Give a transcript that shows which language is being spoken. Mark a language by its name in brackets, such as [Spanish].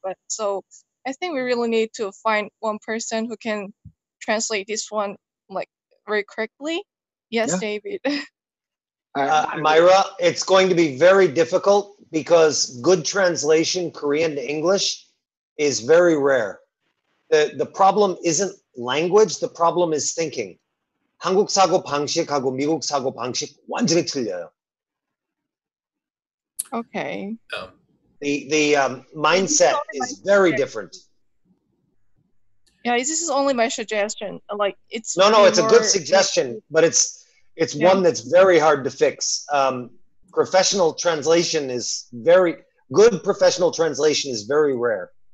[English] But so I think we really need to find one person who can translate this one like very correctly. Yes, David. Myra, it's going to be very difficult because good translation Korean to English is very rare. The problem isn't language, the problem is thinking. [Korean] 한국 사고 방식하고 미국 사고 방식 완전히 틀려요. [English] Okay. The mindset is very different. Yeah, this is only my suggestion. Like it's no, it's a good suggestion, but it's one that's very hard to fix. Professional translation is very good. Professional translation is very rare.